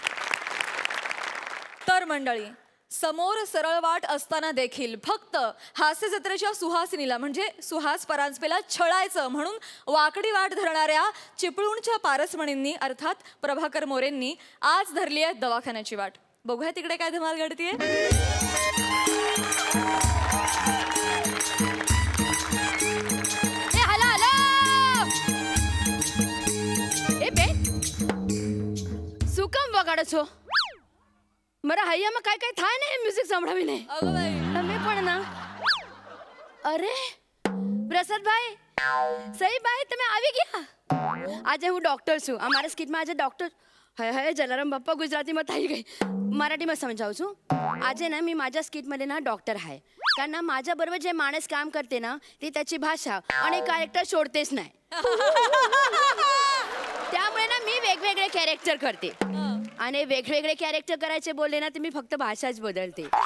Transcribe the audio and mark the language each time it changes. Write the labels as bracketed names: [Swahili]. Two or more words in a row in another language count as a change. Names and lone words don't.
[Marathi] तर मंडळी, समोर सरळ वाट असताना देखील फक्त हास्य जत्रेच्या सुहासिनीला म्हणजे सुहास परांजपेला छळायचं म्हणून वाकडी वाट धरणाऱ्या चिपळूणच्या पारसमणींनी अर्थात प्रभाकर मोरेंनी आज धरली आहे दवाखान्याची वाट. बघूया तिकडे काय धमाल घडतीये. [Gujarati] સુકમ વગાડો છો? મારા હૈયામાં કાંઈ કાંઈ થાય ને મ્યુઝિક સંભળાવીને. તમે પણ ના. અરે પ્રસાદભાઈ, સહીભાઈ, તમે આવી ગયા. આજે હું ડૉક્ટર છું. અમારા સ્કિટમાં આજે ડૉક્ટર હય જલારામ બાપ્પા ગુજરાતીમાં થઈ ગઈ. [Marathi] मराठीमध्ये समजावू છું. આજે ना मी माझ्या स्किटमध्ये ना डॉक्टर आहे. कारण ना माझ्याबरोबर जे माणूस काम करते ना ती त्याची भाषा आणि कॅरेक्टर सोडतेच नाही. त्यामुळे ना मी वेगवेगळे कॅरेक्टर करते. आणि वेगवेगळे कॅरेक्टर करायचे बोलले ना तर मी फक्त भाषाच बदलते.